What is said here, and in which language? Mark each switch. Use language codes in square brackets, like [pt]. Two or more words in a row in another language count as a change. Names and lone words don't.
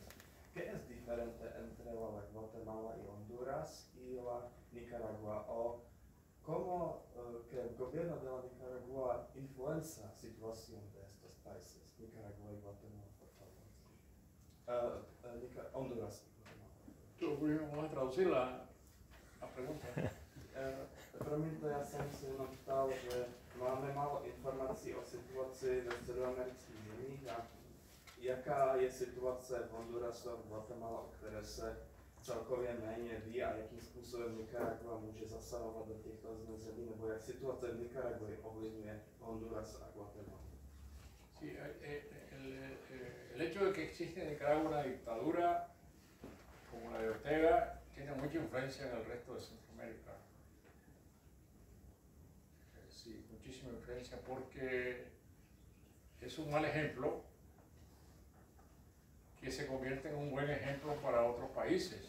[es] ¿Qué es diferente entre la Guatemala y Honduras y la Nicaragua? ¿O cómo que el gobierno de la Nicaragua influencia la situación de estos países? Nicaragua y Guatemala, por favor. Honduras. Vamos a traducir la pregunta. [cs] Promiňte, já jsem si jenom ptal, že máme málo informací o situaci ve středoamerických zemích a jaká je situace v Hondurasu a v Guatemala, o které se celkově méně ví a jakým způsobem Nicaragua může zasahovat do těchto zemí, nebo jak situace v Nicaragui ovlivňuje Honduras a Guatemala. [es] Sí, el hecho de que existe en Nicaragua una dictadura como la de Ortega tiene mucha influencia en el resto de Centroamérica. Sí, muchísima influencia porque es un mal ejemplo que se convierte en un buen ejemplo para otros países.